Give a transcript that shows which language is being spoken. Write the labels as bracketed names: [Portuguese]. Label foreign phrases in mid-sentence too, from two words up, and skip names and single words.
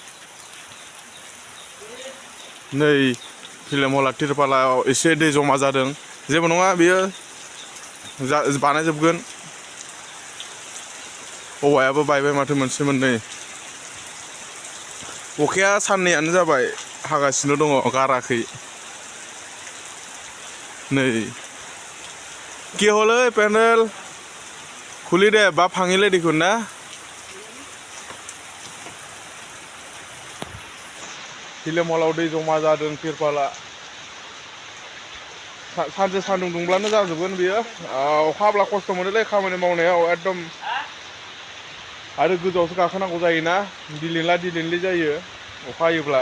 [Bodo] नै फिल्म हला तिरपालाव एसे दै जमा जादों जेबो नङा बेयो बानायजोबगोन। औवायाबो बायबाय माथो मोनसे मोननै। अखाया साननैयानो जाबाय हागासिनो दङ गाराखै। [Assamese] नै কি হল প্যান্ডেল খুলি দে বা ভাঙিলে দেখোন না। [Bodo] फिल्म हलाव दै जमा जादों तिरपाला सानसे सान्दुं दुंब्लानो जाजोबगोन बियो। अखा हाब्ला खस्थ' मोनोलै खामानि मावनायाव एकदम आरो गोजौआवसो गाखोनांगौ जायोना दिलेनला दिलेनलि जायो अखा हायोब्ला।